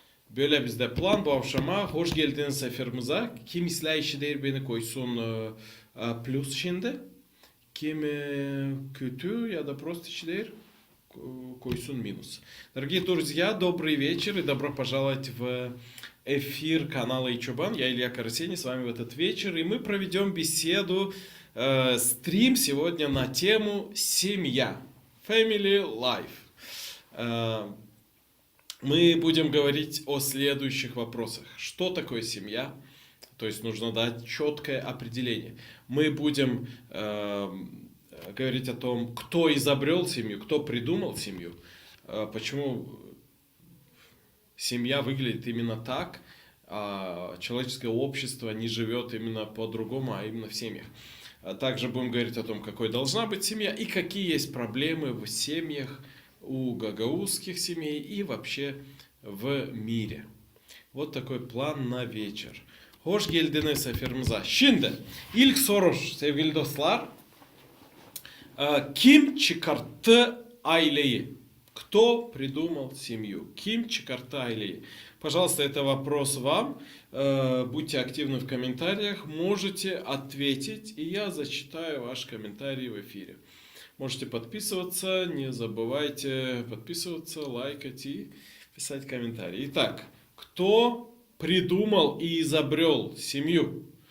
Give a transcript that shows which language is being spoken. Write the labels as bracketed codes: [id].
[gag] Böyle bizde plan bu akşama. Hoş geldiniz seferimize. Kim izleyiciler beni koysun plus şimdi. Kim kötü ya da просто işler койсун минус. [ru] Дорогие друзья, добрый вечер и добро пожаловать в эфир канала Ичубан. Я Илья Карасени с вами в этот вечер. И мы проведем беседу, стрим сегодня на тему «Семья». [en] Family Life. [ru] Мы будем говорить о следующих вопросах. Что такое семья? То есть нужно дать четкое определение. Мы будем говорить о том, кто изобрел семью, кто придумал семью, почему семья выглядит именно так, а человеческое общество не живет именно по-другому, а именно в семьях. Также будем говорить о том, какой должна быть семья и какие есть проблемы в семьях у гагаузских семей и вообще в мире. Вот такой план на вечер. [gag] Hoş geldiniz efirimize. Şimdi ilk soru sevgili dostlar. Kim çıkarttı aileyi? [ru] Кто придумал семью? [gag] Ким çıkarttı aileyi? [ru] Пожалуйста, это вопрос вам. Будьте активны в комментариях. Можете ответить, и я зачитаю ваш комментарий в эфире. Можете подписываться, не забывайте подписываться, лайкать и писать комментарии. Итак, кто придумал и изобрел семью?